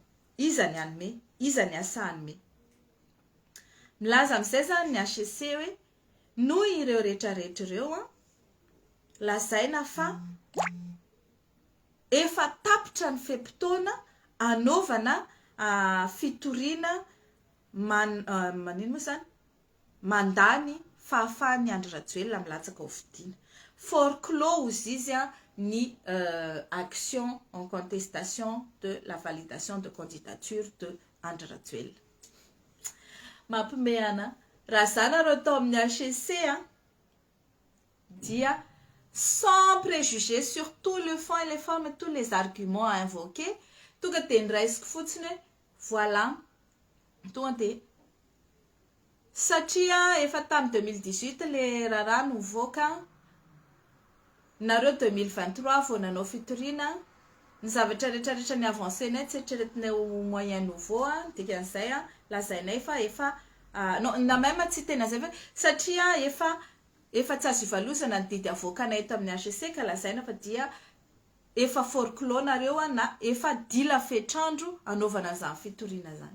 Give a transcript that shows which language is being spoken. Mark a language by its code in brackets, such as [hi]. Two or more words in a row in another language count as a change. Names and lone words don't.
[mg] Iza ny anome, iza ny asa anome. Milaza amin'izay zany ny HEC hoe noho ireo rehetrarehetra ireo lazaina fa efa tapitra ny feim-potoana anaovana fitoriana manino moa zany mandany fahafahany Andry Rajoelina milatsaka ho fidiana. [fr] Forclose [mg] izy ny [fr] action en contestation de la validation de candidature de Andry Rajoelina. [mg] Mampimehana raha zany arô tao amin'ny HEC dia [fr] sans préjugés sur tout le fond et les formes et tous les arguments à invoquer [mg] tonga dia niraisiko fotsiny hoe voilà tonga dia satria efa tamin'ny 2018 le raharaha nivoaka nareo 2023 vao nanao fitoriana ny zavatra rehetrarehetra ny avancenay tsy eritreretinay ho [fr] moyen nouveau [mg] dikan'izay lazainay fa efa non na même tsy tena zay fa satria efa tsy azo ivalosana ny didy avoakanay eto amin'ny HEC ka lazaina fa dia efa forclos nareo na efa dila fetrandro anaovana zany fitoriana zany.